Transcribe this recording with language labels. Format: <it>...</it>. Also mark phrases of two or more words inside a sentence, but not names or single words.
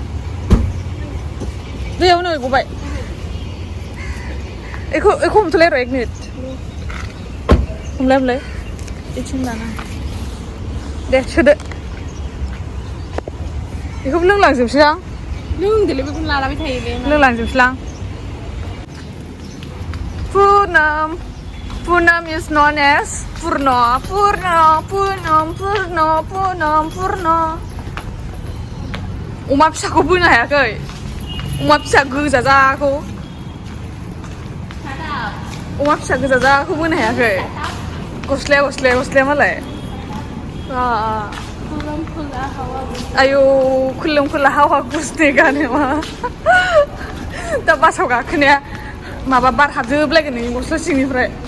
<brx>बेयाव नै गबाय एखौ हमथ'लाय र' 1 मिनिट हमलाय इथिं दाना दे सोदो बेखौबो लोंलांजोबसै आं लोंदोलै बेखौनो लालाबाय थायो बे लोंलांजोबसैलां</brx> <en>Punam is known as Purna</en> <brx>अमा फिसाखौ बोनो हायाखै अमा फिसा गोजा जाखौ बोनो हायाखै गस्लाया मालाय आयौ</brx> <hi>खुल्लुम खुल्ला</hi> <brx>हावा गुसनि गानो मा दा बासाव गाखोनाया माबा बार हाबजोबलायगोन नोंनि गस्ला सिंनिफ्राय</brx>